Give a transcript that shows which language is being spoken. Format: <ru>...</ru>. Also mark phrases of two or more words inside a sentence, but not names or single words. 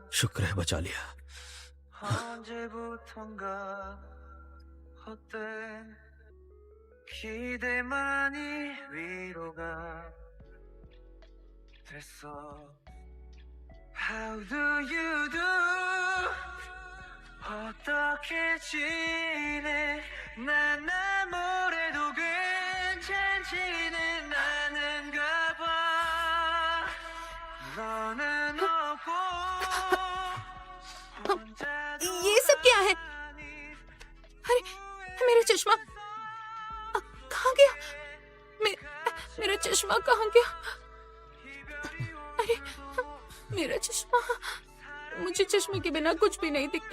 <hi>शुक्र है बचा लिया।</hi> <ko>언제부턴가 헛된 기대만이 위로가 됐어.</ko> <en>How do you do?</en> <ko>어떻게 지내? 난 아무래도 괜찮지는 않은가 너는 없고 혼자</ko> <hi>ये सब क्या है? अरे मेरा चश्मा कहाँ गया? मेरा चश्मा कहाँ गया? अरे मेरा चश्मा, मुझे चश्मे के बिना कुछ भी नहीं दिखता।</hi>